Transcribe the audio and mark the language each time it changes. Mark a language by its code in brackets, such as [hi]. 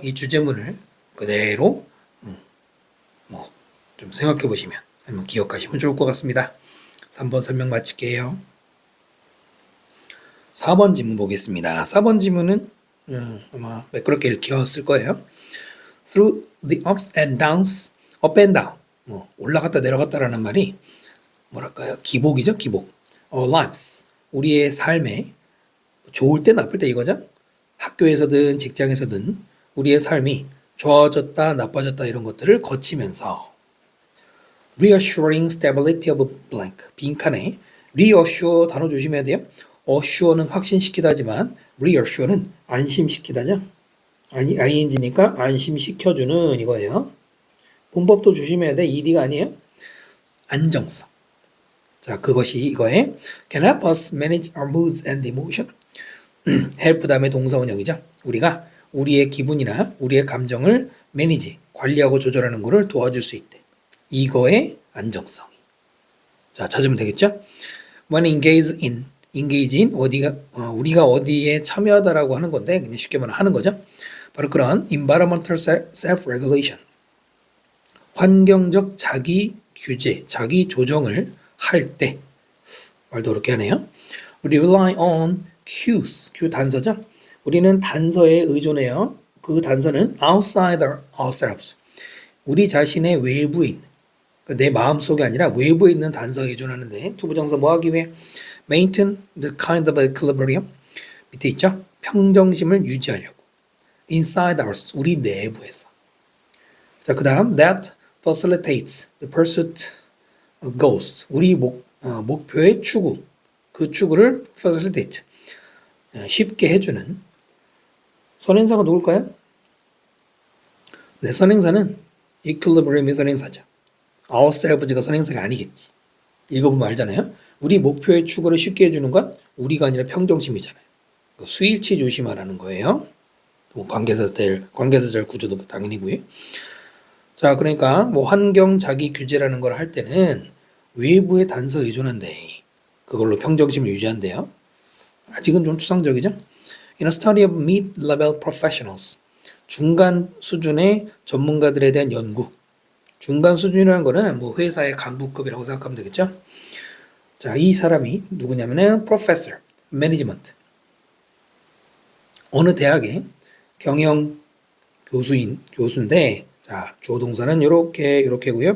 [ko] 이 주제문을 그대로 뭐 좀 생각해 보시면 아니면 기억하시면 좋을 것 같습니다. 3번 설명 마칠게요. 4번 지문 보겠습니다. 4번 지문은 아마 매끄럽게 읽혔을 거예요. [en] Through the ups and downs, up and down. [ko] 올라갔다 내려갔다라는 말이 뭐랄까요? 기복이죠, 기복. [en] Our lives, [ko] 우리의 삶에 좋을 때 나쁠 때 이거죠. 학교에서든 직장에서든 우리의 삶이 좋아졌다 나빠졌다 이런 것들을 거치면서 [en] reassuring stability of blank [ko] 빈칸에 reassure 단어 조심해야 돼요. assure는 확신시키다 하지만 reassure는 안심시키다죠. ing니까 안심시켜주는 이거예요. 문법도 조심해야 돼. ed가 아니에요. 안정성. 자, 그것이 이거에 [en] can help us manage our moods and emotion. [ko] help 다음에 동사원형이죠. 우리가 우리의 기분이나 우리의 감정을 manage, 관리하고 조절하는 것을 도와줄 수 있대. 이거의 안정성. 자, 찾으면 되겠죠? [en] When engage in [ko] 우리가 어디에 참여하다라고 하는 건데 그냥 쉽게 말하면 하는 거죠. 바로 그런 environmental self-regulation. 환경적 자기 규제, 자기 조정을 할 때 말도 어렵게 하네요. [en] We rely on cues, [ko] 큐 단서죠. 우리는 단서에 의존해요. 그 단서는 [en] outside ourselves. [ko] 우리 자신의 외부에 있는, 그러니까 내 마음속이 아니라 외부에 있는 단서에 의존하는데 투부정사 뭐 하기 위해? [en] maintain the kind of equilibrium. [ko] 밑에 있죠? 평정심을 유지하려고. [en] inside us, [ko] 우리 내부에서. 자, 그 다음 [en] that facilitates the pursuit of goals. [ko] 우리 목표의 추구. 그 추구를 facilitate. 쉽게 해주는. 선행사가 누굴까요? 네, 선행사는 equilibrium이 선행사죠. ourselves가 선행사가 아니겠지. 읽어보면 알잖아요. 우리 목표의 추구를 쉽게 해주는 건 우리가 아니라 평정심이잖아요. 수일치 조심하라는 거예요. 뭐 관계사절 구조도 당연히고요. 자, 그러니까 뭐 환경 자기 규제라는 걸 할 때는 외부의 단서에 의존한대. 그걸로 평정심을 유지한대요. 아직은 좀 추상적이죠? [en] In a study of mid-level professionals. [ko] 중간 수준의 전문가들에 대한 연구. 중간 수준이라는 거는 뭐 회사의 간부급이라고 생각하면 되겠죠? 자, 이 사람이 누구냐면은 professor, management. 어느 대학의 경영 교수인데, 자, 주어 동사는 요렇게고요.